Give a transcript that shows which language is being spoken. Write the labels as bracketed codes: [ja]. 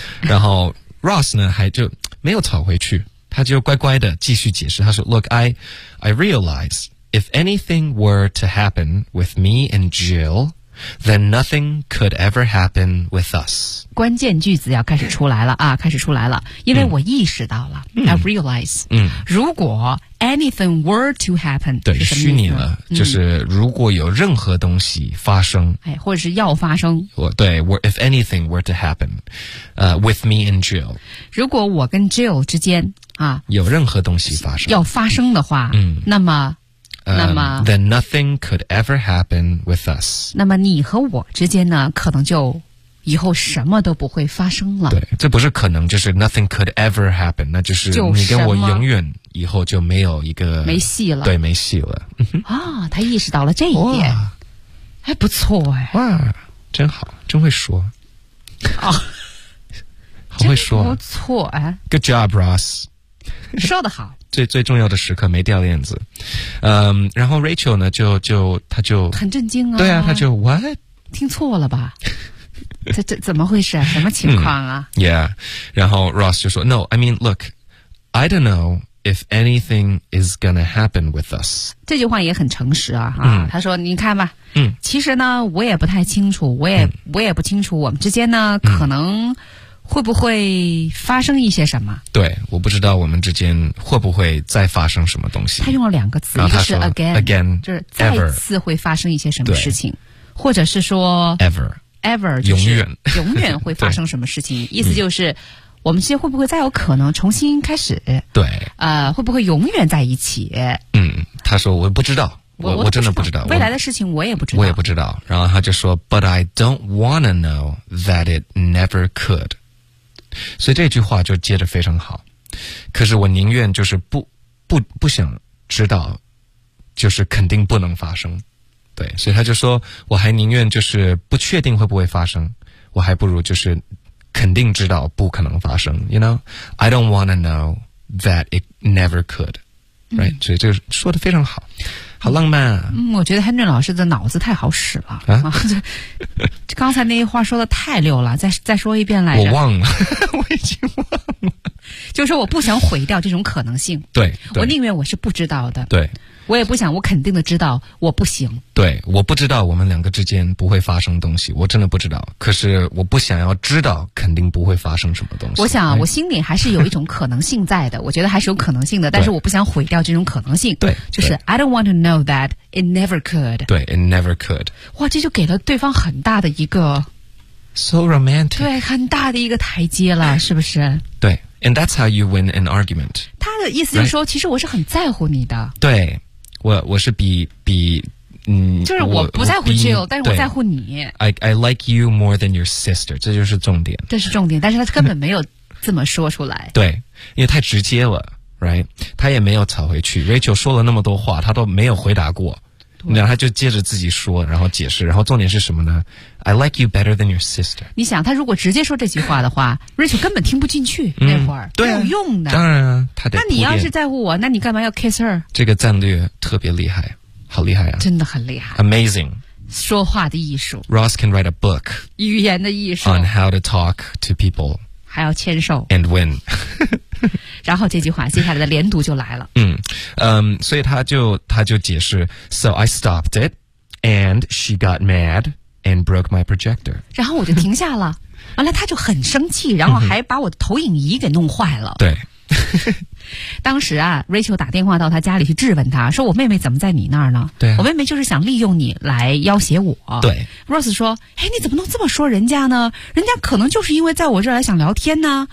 [zh] 然后 Ross 呢还就没有吵回去，他就乖乖的继续解释，他说 [en] look I realize if anything were to happen with me and Jill then nothing could ever happen with us。 [zh] 关键句子要开始出来了啊，开始出来了，因为我意识到了、 [en] I realize、 [zh] 如果 [en] anything were to happen， [zh] 对，虚拟了、就是如果有任何东西发生、哎、或者是要发生， [en] 对， if anything were to happen、with me and Jill， [zh] 如果我跟 Jill 之间啊有任何东西发生，要发生的话、那么 [en] then nothing could ever happen with us， [zh] 那么你和我之间呢可能就以后什么都不会发生了。对，这不是可能，就是 [en] nothing could ever happen， [zh] 那就是你跟我永远以后就没有一个没戏了。对，没戏了。啊、哦、他意识到了这一点，哎，不错哎，哇，真好，真会说啊、哦、好会说，不错哎， [en] good job Ross， [zh] 说得好。最重要的时刻没掉链子，然后 Rachel 呢就他就很震惊啊，对啊，他就 what 听错了吧，这怎么回事，什么情况啊、 [en] yeah， [zh] 然后 Ross 就说 [en] No I mean look I don't know if anything is gonna happen with us， [zh] 这句话也很诚实啊、他说你看吧、其实呢我也不太清楚，我也不清楚我们之间呢、可能会不会发生一些什么？对，我不知道我们之间会不会再发生什么东西。他用了两个词，一个是 again， 就是再次会发生一些什么事情，或者是说 [en] ever [zh] 永远永远会发生什么事情。意思就是我们之间会不会再有可能重新开始？对，会不会永远在一起？他说我不知道，我真的不知道未来的事情，我也不知道。然后他就说 [en] ，But I don't wanna know that it never could。 [zh] 所以这句话就接得非常好，可是我宁愿就是不想知道，就是肯定不能发生。对，所以他就说，我还宁愿就是不确定会不会发生，我还不如就是肯定知道不可能发生。 [en] You know, I don't want to know that it never could. [zh] Right?、嗯、所以这个说得非常好。好浪漫啊。嗯，我觉得 Henry 老师的脑子太好使了。啊刚才那一话说的太溜了，再说一遍来着。我忘了。我已经忘了。就是说我不想毁掉这种可能性。对。我宁愿我是不知道的。对。我也不想我肯定的知道我不行。对。我不知道我们两个之间不会发生东西。我真的不知道。可是我不想要知道肯定不会发生什么东西。我想、啊哎、我心里还是有一种可能性在的。我觉得还是有可能性的。但是我不想毁掉这种可能性。对。就是 [en] I don't want to know that it never could. 对 ,it never could. [zh] 哇，这就给了对方很大的一个。 [en] So romantic. [zh] 对，很大的一个台阶了、哎、是不是 [en] 对。And that's how you win an argument. [zh] 他的意思就是说、right? 其实我是很在乎你的。对。我是比嗯就是我不在乎 Jill, 但是我在乎你。 [en] I like you more than your sister, [zh] 这就是重点。这是重点，但是他根本没有这么说出来。对。因为太直接了 ,right? 他也没有吵回去。 Rachel 说了那么多话他都没有回答过。然后他就接着自己说然后解释。然后重点是什么呢 ? [en] I like you better than your sister. [zh] 你想他如果直接说这句话的话,Rachel 根本听不进去、嗯、那会儿。对、啊。没有用的。当然啊他得那你要是在乎我那你干嘛要 [en] kiss her? [zh] 这个战略特别厉害。好厉害啊。真的很厉害。 [en] Amazing. [zh] 说话的艺术。 [en] Ross can write a book. [zh] 语言的艺术。 [en] On how to talk to people. [zh] 还要牵手。 [en] And win. [zh] 然后这句话接下来的连读就来了。嗯。 [en] 所以他就解释 So I stopped it And she got mad And broke my projector [zh] 然后我就停下了完了他就很生气然后还把我的投影仪给弄坏了对当时啊 Rachel 打电话到他家里去质问他说我妹妹怎么在你那儿呢对、啊、我妹妹就是想利用你来要挟我对 Rose 说哎，你怎么能这么说人家呢人家可能就是因为在我这儿来想聊天呢、啊